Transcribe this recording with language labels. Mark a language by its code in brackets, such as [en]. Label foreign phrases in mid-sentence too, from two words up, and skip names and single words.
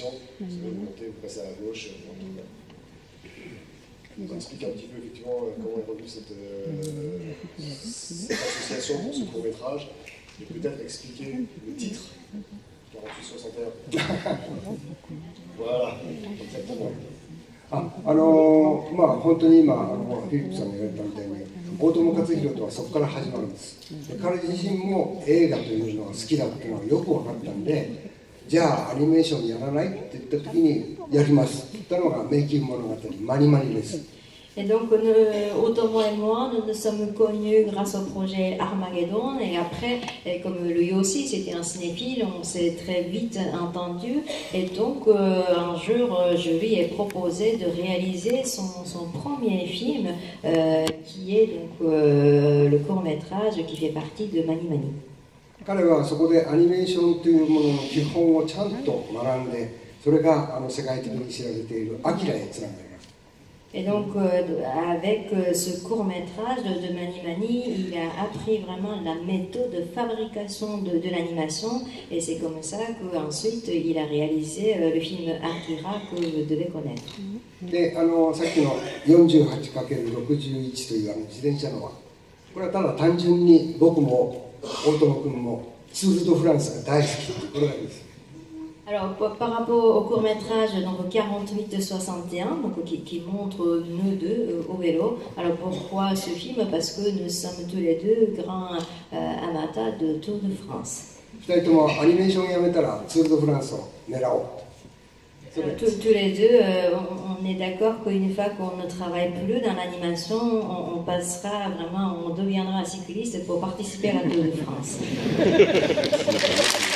[fr] Vous allez monter, vous passez à la gauche. On explique un petit peu effectivement comment est revenue cette association pour ce court-métrage, et peut-être expliquer le titre 4861. Voilà, exactement. [ja] 本当に今フィリップさんが言われたみたいに、大友克洋とはそこから始まるんです。で彼自身も映画というのが好きだっていうのがよく分かったんで、じゃあアニメーションやらないって言った時にやりますって言ったのがメイキング物語マニマニです。 [fr] Et donc, Otomo et moi, nous nous sommes connus grâce au projet Armageddon. Et après, comme lui aussi, c'était un cinéphile, on s'est très vite entendu. Et donc, un jour, je lui ai proposé de réaliser son premier film, qui est donc le court-métrage qui fait partie de Mani Mani. [ja] 彼はそこでアニメーションというものの基本をちゃんと学んで、それが世界的に知られているアキラへつながります。 [fr] Et donc, avec ce court-métrage de Mani Mani, il a appris vraiment la méthode de fabrication de l'animation. Et c'est comme ça qu'ensuite, il a réalisé le film Akira que vous devez connaître. [ja] で、さっきの 48×61 という自転車のは、これはただ単純に僕も大友君もツール・ド・フランスが大好きというこれだけです。 [fr] Alors, par rapport au court-métrage donc 48-61, donc, qui montre nous deux au vélo. Alors, pourquoi ce film? Parce que nous sommes tous les deux grands amateurs de Tour de France. [ja] 2人ともアニメーションやめたらツール・ド・フランスを狙おう。 [fr] Tous les deux, on est d'accord qu'une fois qu'on ne travaille plus dans l'animation, on passera vraiment, on deviendra cycliste pour participer à la Tour de France.